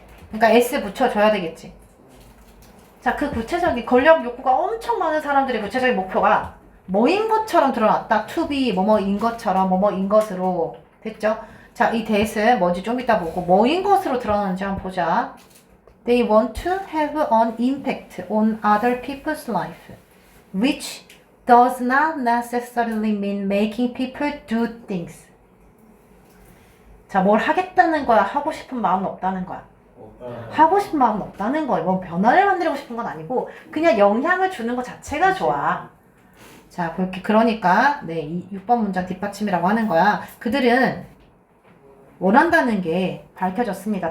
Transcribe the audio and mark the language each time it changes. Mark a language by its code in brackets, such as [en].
[ko] 그러니까 s 붙여줘야 되겠지. 자, 그 구체적인 권력 욕구가 엄청 많은 사람들의 구체적인 목표가 뭐인 것처럼 드러났다. to be, 뭐뭐인 것처럼, 뭐뭐인 것으로. 됐죠? 자, 이 that은 뭔지 좀 이따 보고 뭐인 것으로 드러나는지 한번 보자. [en] They want to have an impact on other people's life, which does not necessarily mean making people do things. [ko] 자, 뭘 하겠다는 거야? 하고 싶은 마음은 없다는 거야. 하고 싶은 마음은 없다는 거예요. 뭐 변화를 만들고 싶은 건 아니고 그냥 영향을 주는 것 자체가 좋아. 자, 그렇게 그러니까 이 6번 문장 뒷받침이라고 하는 거야. 그들은 원한다는 게 밝혀졌습니다.